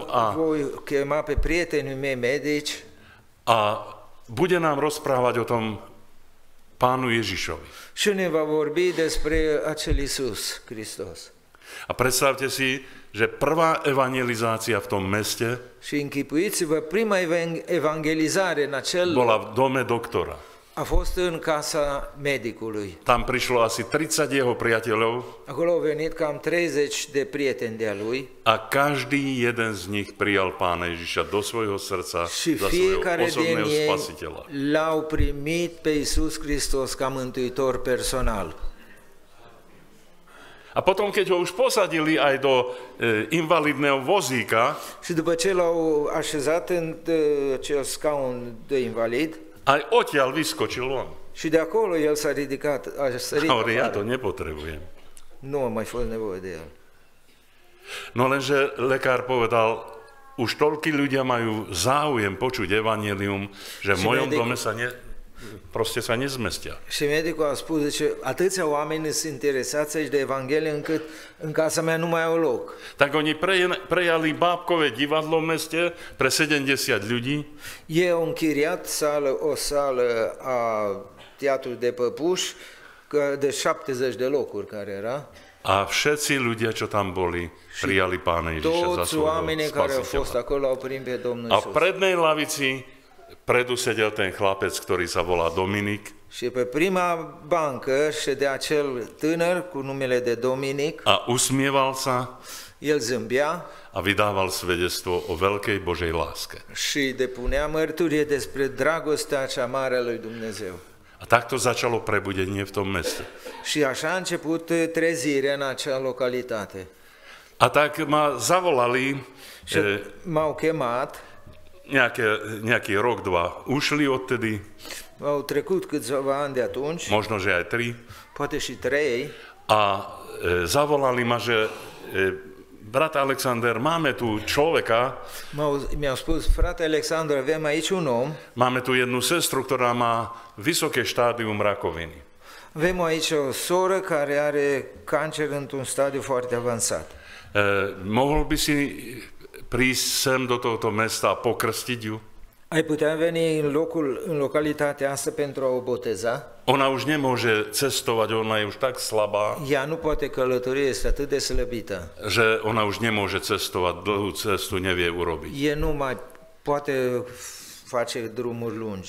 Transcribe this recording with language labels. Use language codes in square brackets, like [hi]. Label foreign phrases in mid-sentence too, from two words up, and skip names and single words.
[ro] voi chema pe prietenii mei medici [sk] a bude nám rozprávať o tom Pánu Ježišovi. [ro] și ne va vorbi despre acel Iisus Hristos. [sk] A predstavte si, že prvá evangelizácia v tom meste [ro] Și închipuiți-vă, prima evangelizare în acel [sk] bola v dome doktora. [ro] a fost în casa medicului. [sk] Tam prišlo asi 30 jeho priateľov [ro] Acolo au venit cam 30 de prieteni de-a lui [sk] a každý jeden z nich prijal Pána Ježiša do svojho srdca [ro] și [sk] za svojho [ro] fiecare din [sk] osobného [ro] ei [sk] spasiteľa. [ro] l-au primit pe Iisus Hristos ca mântuitor personal. [sk] A potom, keď ho už posadili aj do invalidného vozíka, [ro] Și după ce l-au așezat în acel scaun de invalid, [sk] aj odtiaľ vyskočil on. [ro] și de acolo el s-a ridicat, a sărit [sk] A hovorí, ja to [ro] afară. [sk] nepotrebujem. [ro] Nu a mai fost nevoie de el. [sk] No lenže lekár povedal, už toľkí ľudia majú záujem počuť evanjelium, že v mojom dome proste sa nezmestia. [ro] Și medicul a spus, zice, atâția oameni sunt interesați aici de Evanghelie încât în casa mea nu mai au loc. [sk] Tak oni prejali bábkové divadlo v meste pre 70 ľudí [ro] Ei au închiriat o sală a teatrului de păpuși de 70 de locuri care era. [sk] a všetci ľudia, čo tam boli, prijali Pána Ježiša za [ro] Toți oamenii [sk] svojho [ro] care au fost [sk] spasiteľa. [ro] acolo au primit pe Domnul [sk] A v [ro] Iisus. [sk] prednej lavici predu sedel ten chlapec, ktorý sa volá Dominik [ro] Și pe prima bancă ședea acel tânăr cu numele de Dominic, [sk] a usmieval sa [ro] el zâmbea [sk] a vydával svedectvo o veľkej Božej láske. [ro] și depunea mărturie despre dragostea cea mare a lui Dumnezeu. [sk] A takto začalo prebudenie v tom meste. [ro] Și așa a început trezirea în acea localitate. [sk] A tak ma zavolali, [ro] Și m-au chemat, [sk] nejaký rok, dva ušli odtedy, [ro] au trecut câțiva ani de atunci, [sk] možno, že aj 3, [ro] poate și 3, [sk] a zavolali ma, že brat Alexander, máme tu človeka, [ro] mi-au spus, frate Alexandru, avem aici un om, [sk] máme tu jednu sestru, ktorá má vysoké štádium rakoviny. [ro] avem aici o soră care are cancer într-un stadiu foarte avansat. [sk] Mohol by si prísť sem do tohto mesta a pokrstiť ju? [ro] Ai putea veni în localitatea asta pentru a o boteza? [sk] Ona už nemôže cestovať, ona je už tak slabá, [ro] Ea nu poate călători, este atât de slăbită. [sk] že ona už nemôže cestovať, dlhú cestu nevie urobiť. [ro] E nu mai poate face drumuri lungi.